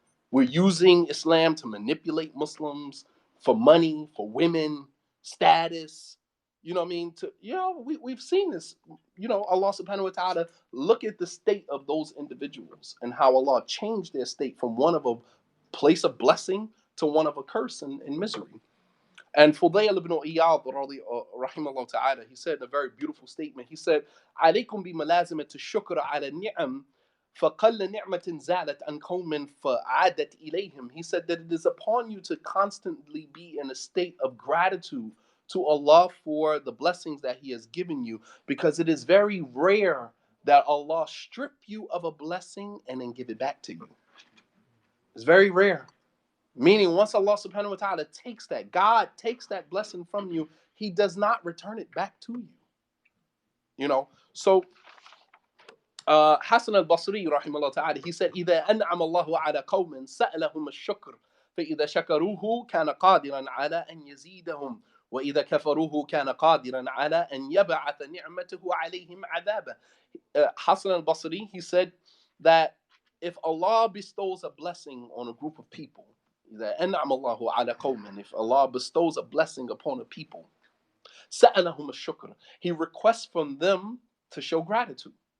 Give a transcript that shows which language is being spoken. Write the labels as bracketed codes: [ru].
[en] We're using Islam to manipulate Muslims for money, for women, status. You know what I mean? We've seen this. Allah subhanahu wa ta'ala, look at the state of those individuals and how Allah changed their state from one of a place of blessing to one of a curse and misery. And Fudayl ibn Iyad, rahimahullah ta'ala, he said a very beautiful statement. He said, [ar] عليكم بملازمة الشكر على النعم فقل نعمة زالت عن قوم فعادت إليهم. [en] He said that it is upon you to constantly be in a state of gratitude to Allah for the blessings that He has given you, because it is very rare that Allah strip you of a blessing and then give it back to you. It's very rare. Meaning, once Allah subhanahu wa ta'ala takes that, God takes that blessing from you, He does not return it back to you. So Hasan al-Basri rahimahullah ta'ala, he said, [ar] إِذَا أَنْعَمَ اللَّهُ عَلَى قَوْمٍ سَأَلَهُمْ الشُّكْرِ فإذا شكروه كان قادرا على أن يزيدهم وإذا كفروه كان قادرا على أن يبعث نعمته عليهم عذابا. [en] Hassan al-Basri, he said that if Allah bestows a blessing on a group of people, [ar] إذا أنعم الله على قوم, [en] if Allah bestows a blessing upon a people, [ar] سألهم الشكر, [en] he requests from them to show gratitude.